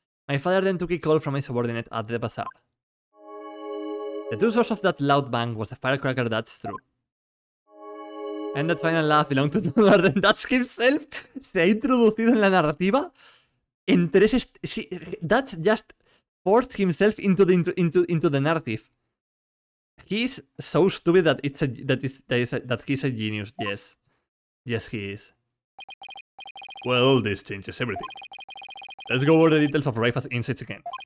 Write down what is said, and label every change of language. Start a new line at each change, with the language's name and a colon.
English: My father then took a call from a subordinate at the bazaar. The true source of that loud bang was the firecracker, that's true. And that final laugh belonged to none other than Dutch himself.
Spanish: Se ha introducido en la narrativa en tres...
English: Dutch just forced himself into the narrative. He's so stupid that that he's a genius. Yes. Yes, he is. Well, this changes everything. Let's go over the details of Raifa's insights again.